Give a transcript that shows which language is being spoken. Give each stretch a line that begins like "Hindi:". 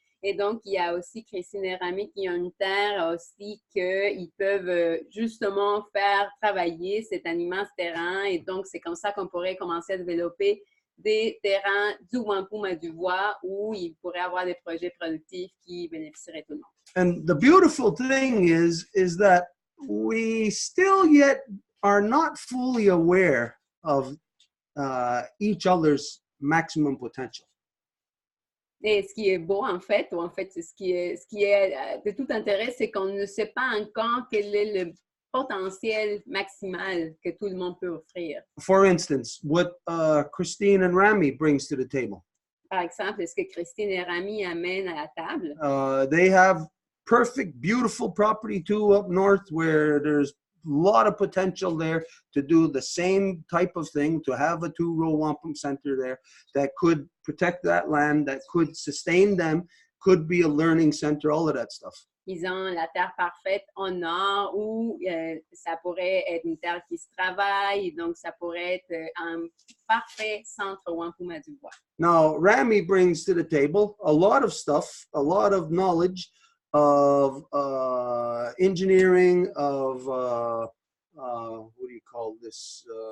French: Et donc, il y a aussi Christine et Rami qui ont une terre aussi qu'ils peuvent justement faire travailler cet immense terrain. Et donc, c'est comme ça qu'on pourrait commencer à développer des terrains du Wampum à Deux Voies où il pourrait avoir des projets productifs qui bénéficieraient tout le monde.
English: And the beautiful thing is that we still yet are not fully aware of each other's maximum potential.
French: Et ce qui est beau, en fait, ou en fait, ce qui est de tout intérêt, c'est qu'on ne sait pas encore quel est le potentiel maximal que tout le monde peut offrir.
English: For instance, what Christine and Rami brings to the table.
French: Par exemple, ce que Christine et Rami amènent à la table.
English: They have perfect, beautiful property too up north where there's a lot of potential there to do the same type of thing, to have a 2 Row Wampum center there that could protect that land, that could sustain them, could be a learning center, all of that stuff.
French: Ils ont la terre parfaite au nord où ça pourrait être une terre qui se travaille, donc ça pourrait être un parfait centre Wampum à Deux Voies.
English: Now, Rami brings to the table a lot of stuff, a lot of knowledge of engineering, of what do you call this?